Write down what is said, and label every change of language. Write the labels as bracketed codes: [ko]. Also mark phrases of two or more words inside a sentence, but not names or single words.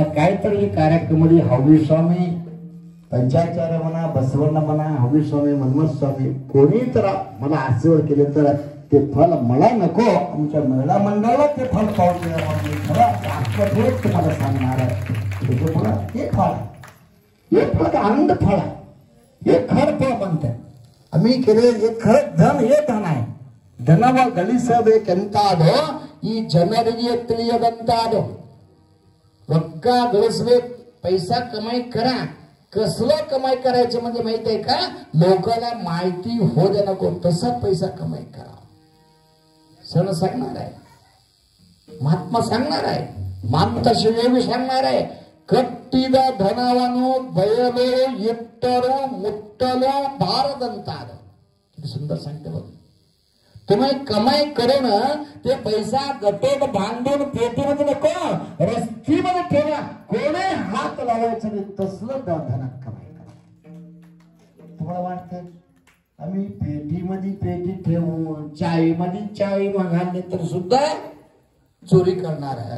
[mr] काहीतरी कार्यक्रमामध्ये हवी स्वामी, पंचाचार्य म्हणा, बसवण्ण म्हणा, हवी स्वामी, मनमथ स्वामी कोणी तर मला आशीर्वाद केले तर ते फल मला नको, आमच्या महिला मंडळाला ते फल पाहून तुम्हाला सांगणार आहे. हे फळ, हे फळ आनंद फळ आहे, हे खर फळ म्हणतात. आम्ही केले हे खरं धन, हे धन आहे. [kn] ಧನವ ಗಳಿಸಬೇಕೆಂತಾದೋ ಈ ಜನರಿಗೆ ತಿಳಿಯದಂತಾದೋ. ರೊಕ್ಕ ಗಳಿसಬೇಕು, [mr] पैसा कमाई करा. कसलं कमाई करायचं म्हणजे माहिती आहे का? लोकांना माहिती हो दे नको तसा पैसा कमाई करा. सण सांगणार आहे, महात्मा सांगणार आहे, ಮಾಂತ ಶಿವೇವಿ सांगणार आहे. [kn] ಕಟ್ಟಿದ ಧನವನ್ನು ಬಯಲು ಇಟ್ಟರು ಮುಟ್ಟಲು ಬಾರದಂತಾದ. [mr] किती सुंदर सांगते बघ. तुम्ही कमाई करून ते पैसा गटेत बांधून पेटीमध्ये नको, रस्तीमध्ये ठेवा. कोणी हात लावायचं नाही तसलं धनात कमाई करा. तुम्हाला वाटतं आम्ही पेटीमध्ये पेटी ठेवून चाळीमध्ये चाळी मागायला तर सुद्धा चोरी करणार आहे.